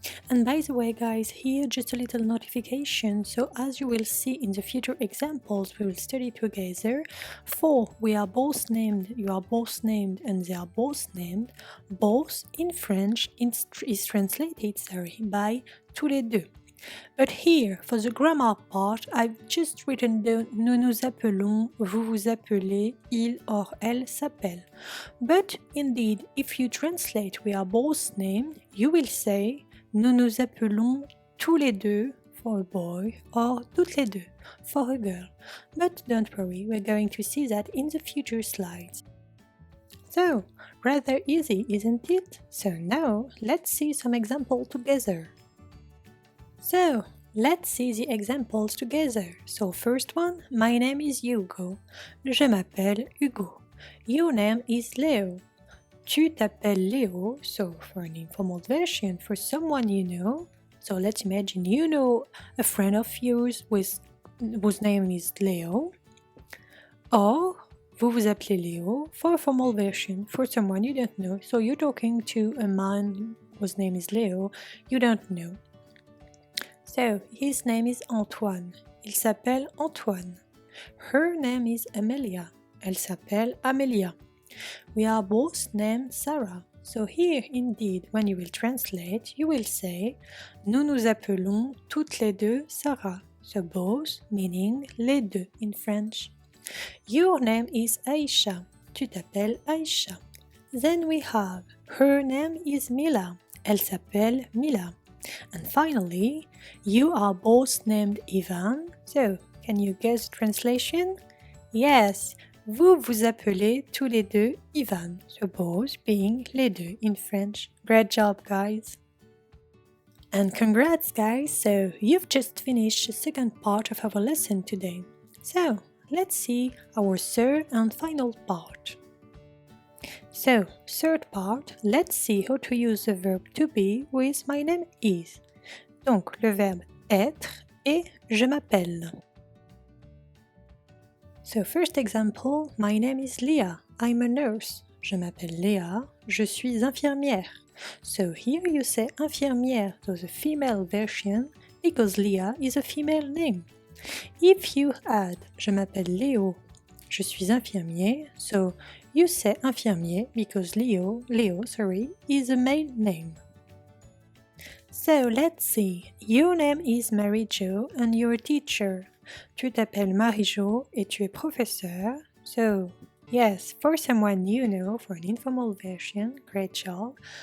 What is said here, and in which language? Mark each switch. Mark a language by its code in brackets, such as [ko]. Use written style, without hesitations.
[en] And by the way guys, here just a little notification, so as you will see in the future examples we will study together, for we are both named, you are both named, and they are both named, both in French is translated by [fr] tous les deux. [en] But here, for the grammar part, I've just written down [fr] nous nous appelons, vous vous appelez, il or elle s'appelle. [en] But indeed, if you translate we are both named, you will say [fr] nous nous appelons tous les deux [en] for a boy or [fr] toutes les deux [en] for a girl. But don't worry, we're going to see that in the future slides. So, rather easy, isn't it? So now, let's see some examples together. So, let's see the examples together. So, first one, my name is Hugo. [fr] Je m'appelle Hugo. [en] Your name is Leo. [fr] Tu t'appelles Leo. [en] So, for an informal version, for someone you know. So, let's imagine you know a friend of yours whose name is Leo. [fr] Or, vous vous appelez Leo. [en] For a formal version, for someone you don't know. So, you're talking to a man whose name is Leo, you don't know. So, his name is Antoine. [fr] Il s'appelle Antoine. [en] Her name is Amelia. [fr] Elle s'appelle Amelia. [en] We are both named Sarah. So here, indeed, when you will translate, you will say [fr] nous nous appelons toutes les deux Sarah. [en] So both meaning [fr] les deux [en] in French. Your name is Aisha. [fr] Tu t'appelles Aisha. [en] Then we have her name is Mila. [fr] Elle s'appelle Mila. [en] And finally, you are both named Ivan. So, can you guess the translation? [fr] Yes, vous vous appelez tous les deux Ivan. [en] So, both being [fr] les deux [en] in French. Great job, guys. And congrats, guys. So, you've just finished the second part of our lesson today. So, let's see our third and final part. So, third part, let's see how to use the verb to be with my name is. [fr] Donc, le verbe être et je m'appelle. [en] So, first example, my name is Leah. I'm a nurse. [fr] Je m'appelle Léa. Je suis infirmière. [en] So, here you say infirmière, so the female version, because Leah is a female name. If you add [fr] je m'appelle Léo, je suis infirmier, [en] so you say infirmier because Leo, is a male name. So let's see. Your name is Marie-Jo and you're a teacher. [fr] Tu t'appelles Marie-Jo et tu es professeur. [en] So, yes, for someone you know, for an informal version, great job.